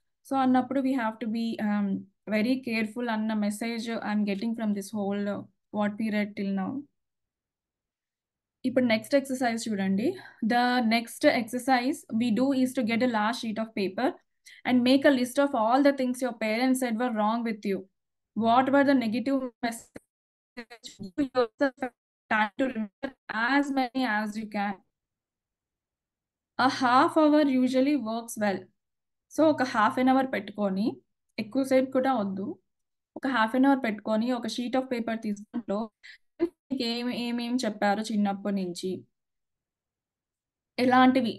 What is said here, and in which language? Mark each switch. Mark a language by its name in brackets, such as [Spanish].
[Telugu] So, అన్నప్పుడు [English] We have to be very careful అన్న message I'm getting from this whole what we read till now. [Telugu] ఇప్పుడు next exercise చూడండి. [English] The next exercise we do is to get a large sheet of paper and make a list of all the things your parents said were wrong with you. What were the negative messages? You yourself have time to remember as many as you can. A half hour usually works well. [Telugu] So, ఒక half an hour పెట్టుకొని, ఎక్కువ సేపు కూడా వద్దు. ఒక half an hour పెట్టుకొని ఒక sheet of paper తీసుకుంటూ ఏమేమి చెప్పారు చిన్నప్పటి నుంచి? ఎలాంటివి?